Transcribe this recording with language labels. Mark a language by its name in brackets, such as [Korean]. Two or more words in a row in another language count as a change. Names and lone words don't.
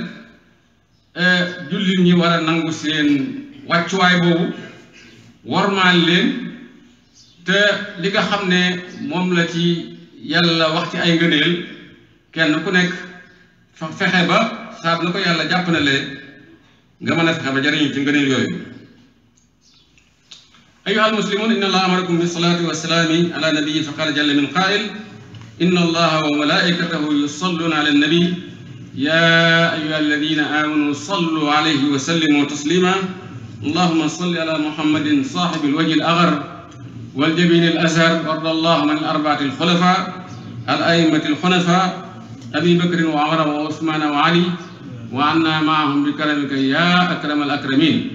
[Wolof] jullit ñi war a nangu seen wàccuwaay boobu wormaal leen, te li nga xam ne moom la ci yàlla wax ci ay ngëneel kenn ku nekk fexe ba saab la ko yàlla jàpp na lee nga mën a fexe ba jariñu ci ngëneel yooyu. [Arabic] أيها المسلمون إن الله أمركم بالصلاة والسلام على نبيه فقال جل من قائل إن الله وملائكته يصلون على النبي يا أيها الذين آمنوا صلوا عليه وسلموا تسليما اللهم صل على محمد صاحب الوجه الأغر والجبين الأزهر وارض اللهم عن الأربعة الخلفاء الأئمة الحنفاء أبي بكر وعمر وعثمان وعلي وعنا معهم بكرمك يا أكرم الأكرمين.